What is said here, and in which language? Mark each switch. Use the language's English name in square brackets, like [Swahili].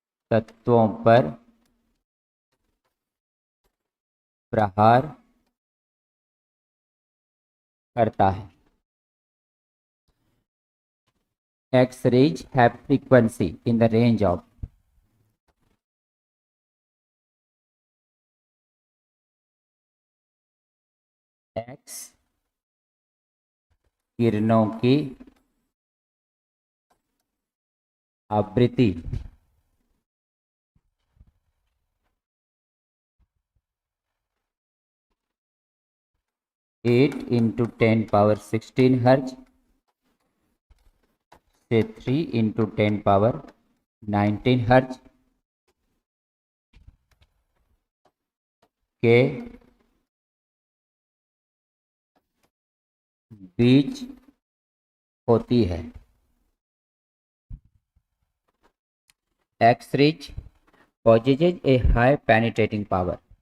[Hindi] तत्वों पर प्रहार करता है। [English] X-rays have frequency in the range of [Hindi] X किरणों की आवृत्ति 8 × 10⁻16 हर्ज से 3 × 10⁻19 हर्ज के बीच होती है। [English] X-rays possesses a high penetrating power.